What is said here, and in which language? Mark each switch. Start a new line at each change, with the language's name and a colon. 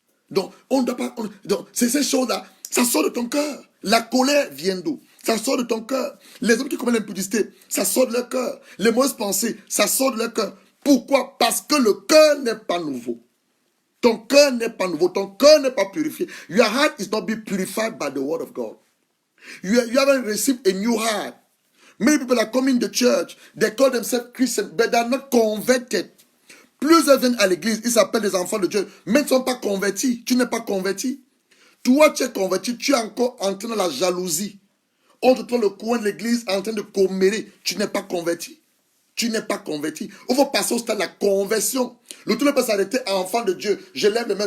French: Donc, on ne doit pas. Donc, c'est ces choses-là. Ça sort de ton cœur. La colère vient d'où? Ça sort de ton cœur. Les hommes qui commettent l'impudicité, ça sort de leur cœur. Les mauvaises pensées, ça sort de leur cœur. Pourquoi? Parce que le cœur n'est pas nouveau. Ton cœur n'est pas nouveau. Ton cœur n'est pas purifié.
English: Your heart is not being purified by the word of God. You haven't received a new heart. Many people are coming to church. They call themselves Christians, but they are not converted.
French: Plusieurs viennent à l'église, ils s'appellent les enfants de Dieu, mais ils ne sont pas convertis. Tu n'es pas converti. Toi, tu es converti, tu es encore en train de la jalousie. On te trouve le coin de l'église en train de commérer. Tu n'es pas converti. Tu n'es pas converti. Il faut passer au stade de la conversion. Le tout ne peut pas s'arrêter à enfant de Dieu. Je lève les mains.